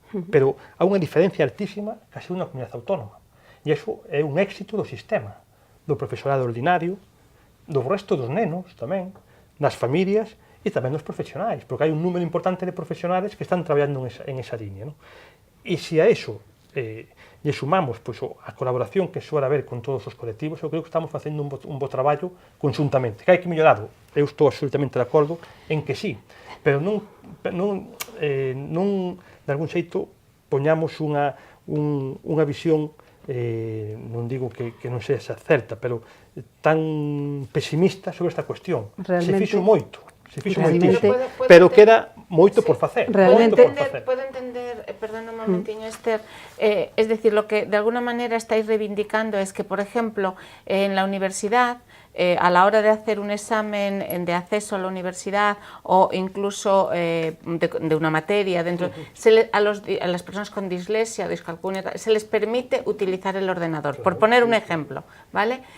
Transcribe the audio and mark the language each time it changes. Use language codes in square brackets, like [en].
[gl] Pero há unha diferencia altísima case unha comunidade autónoma. E iso é un éxito do sistema, do profesorado ordinario, do resto dos nenos tamén, das familias e tamén dos profesionais, porque hai un número importante de profesionales que están traballando en esa línea, non? E se a eso lle sumamos pois, a colaboración que suele haber con todos os colectivos, eu creo que estamos facendo un bo traballo conjuntamente. Que hai que mellorado, eu estou absolutamente de acordo en que sí, pero non de algún xeito poñamos unha visión, non digo que non sexa certa, pero tan pesimista sobre esta cuestión. Se fixo moito. Pero queda moito por facer. Realmente, [es] puedo entender, perdón un momentiño, Esther, es decir, lo que de alguna manera estáis reivindicando es que, por ejemplo, en la universidad, a la hora de hacer un examen de acceso a la universidad o incluso de una materia dentro, a las personas con dislexia, discalculia, se les permite utilizar el ordenador, por poner un ejemplo, ¿vale?